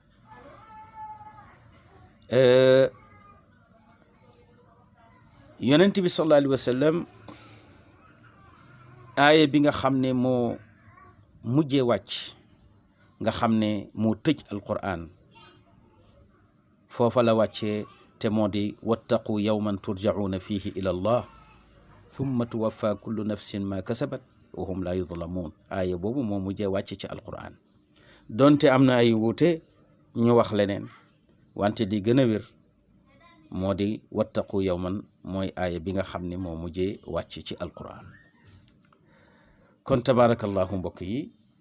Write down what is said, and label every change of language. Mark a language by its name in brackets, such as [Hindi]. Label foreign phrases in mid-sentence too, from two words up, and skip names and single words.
[Wolof] yonent bi [Arabic] صلى الله عليه وسلم [Wolof] aaya bi nga xam ne moo mujjee wàcc nga xam ne moo tëj alquran foofa la wàccee te moo di [Arabic] واتقوا يوما ترجعون فيه إلى الله ثم توفى كل نفس ما كسبت وهم لا يظلمون [Wolof] aaya boobu moo mujjee wàcc ci alquran donte am na ay wuute ñu wax leneen wante di gën a wér moo di [Arabic] واتقوا يوما [Wolof] mooy aaya bi nga xam ne moo mujjee wàcc ci alquran kon tabarakallahu mbokk yi